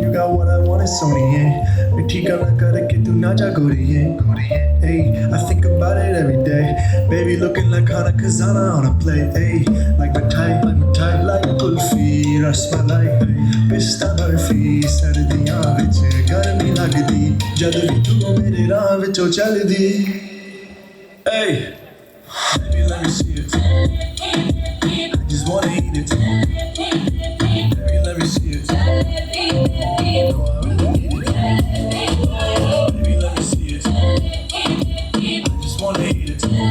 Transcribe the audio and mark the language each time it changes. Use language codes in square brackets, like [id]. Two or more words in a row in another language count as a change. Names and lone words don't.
[en] You got what I want, it's Sony, yeah. [pa] ਮਿੱਠੀ ਗੱਲਾਂ ਕਰਕੇ ਤੂੰ ਨਾ ਜਾ ਗੋਰੀ, [en] yeah. Hey, I think about it every day. Baby looking like Hana Kazana on a plate, hey. Like my like [pa] ਕੁਲਫ਼ੀ, ਰਸਮਲਾਈ, ਪਿਸਤਾ ਬਰਫ਼ੀ, ਸਰਦੀਆਂ ਵਿੱਚ ਗਰਮੀ ਲੱਗਦੀ, ਜਦ ਵੀ ਤੂੰ ਮੇਰੇ ਰਾਹ ਵਿੱਚ ਚੱਲਦੀ. [en] Hey, baby let me see it. I just wanna eat it. Baby let me see it. Baby let me see it. I just wanna eat it.